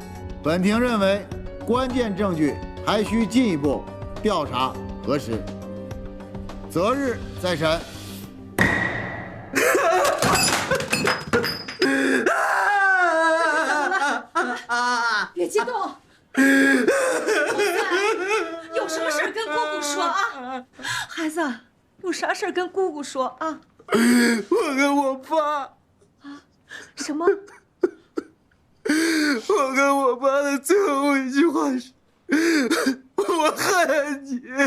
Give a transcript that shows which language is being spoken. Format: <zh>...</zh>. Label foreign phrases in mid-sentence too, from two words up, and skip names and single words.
<zh>本庭認為關鍵證據還需進一步調查核實，擇日再審。別激動。有什麼事跟姑姑說啊？孩子，有啥事跟姑姑說啊？我跟我爸啊？什麼？我跟我爸的最後一句話是：我恨你。</zh>